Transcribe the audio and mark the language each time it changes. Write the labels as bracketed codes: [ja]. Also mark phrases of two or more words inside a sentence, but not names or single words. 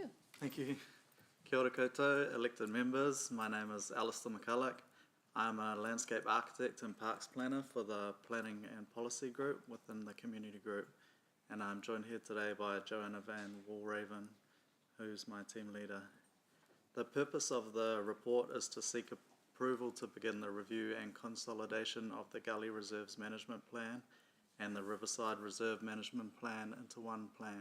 [en] Thank you. [mi] Kia ora koutou, [en] elected members. My name is Alistair McCulloch. I'm a landscape architect and parks planner for the Planning and Policy Group within the Community Group. And I'm joined here today by Joanna Van Walraven, who's my team leader. The purpose of the report is to seek approval to begin the review and consolidation of the Gully Reserves Management Plan and the Riverside Reserve Management Plan into one plan.